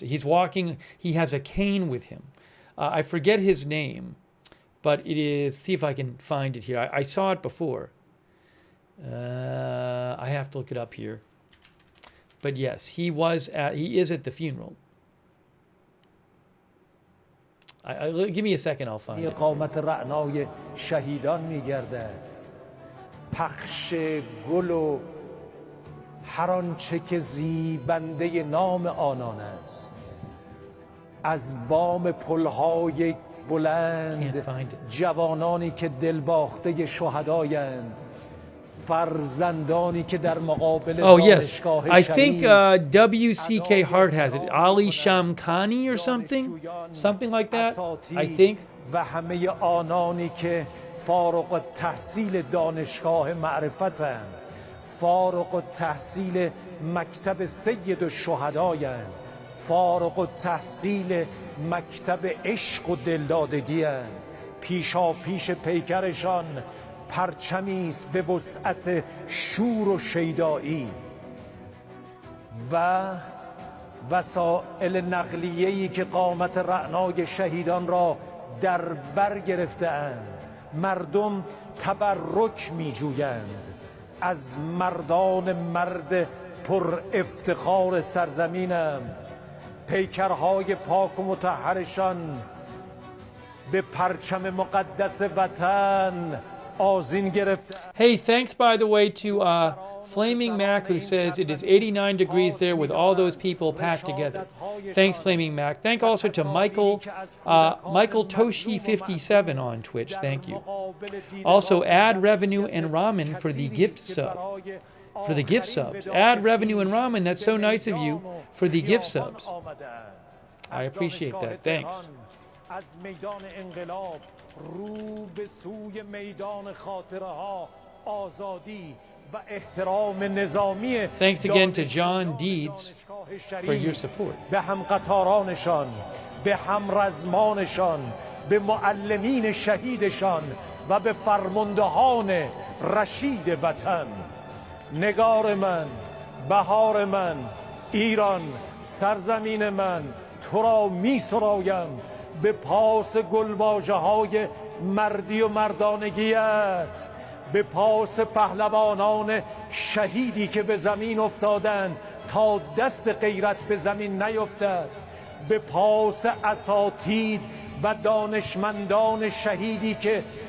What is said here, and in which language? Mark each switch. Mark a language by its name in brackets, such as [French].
[English] He's walking, he has a cane with him. I forget his name, but it is, see if I can find it here. I saw it before. I have to look it up here. But yes, he is at the funeral. Give me a second, I'll find it. [Persian] قامت رعنای شهیدان میگردد، پخش گل و هر آنچه که زیبنده نام آنان است، از بام پلهای بلند جوانانی که دلباخته شهدایند، فرزندانی که در مقابل دانشگاه [English] شریف. I think WCK Hart has it. Ali Shamkhani or something like that. I think. [Persian] و همه آنانی که فارغ التحصیل دانشگاه معرفتند، فارغ التحصیل مکتب سید الشهدایند، فارغ التحصیل مکتب عشق و دلدادگی‌اند، پیشا پیش پیکرشان پرچمی است به وسعت شور و شیدایی و وسایل نقلیه‌ای که قامت رعنای شهیدان را در بر گرفته‌اند. مردم تبرک می‌جویند از مردان مرد پر افتخار سرزمینم، پیکرهای پاک و مطهرشان به پرچم مقدس وطن آذین گرفته. [English] Hey, thanks by the way to Flaming Mac, who says it is 89 degrees there with all those people packed together. Thanks, Flaming Mac. Thank also to Michael Toshi 57 on Twitch. Thank you. Also, add revenue and ramen for the gift sub. For the gift subs. Add revenue and ramen. That's so nice of you for the gift subs. I appreciate that. Thanks. [Persian] از میدان انقلاب رو به سوی میدان خاطره ها آزادی و احترام نظامی. [English] Thanks again to John Deeds for your support. [Persian] به هم قطارانشان، به هم رزمانشان، به معلمین شهیدشان و به فرماندهان رشید وطن. نگار من، بهار من، ایران، سرزمین من، تو را می سرایم به پاس گلواژه های مردی و مردانگیت، به پاس پهلوانان شهیدی که به زمین افتادند تا دست غیرت به زمین نیفتد، به پاس اساتید و دانشمندان شهیدی که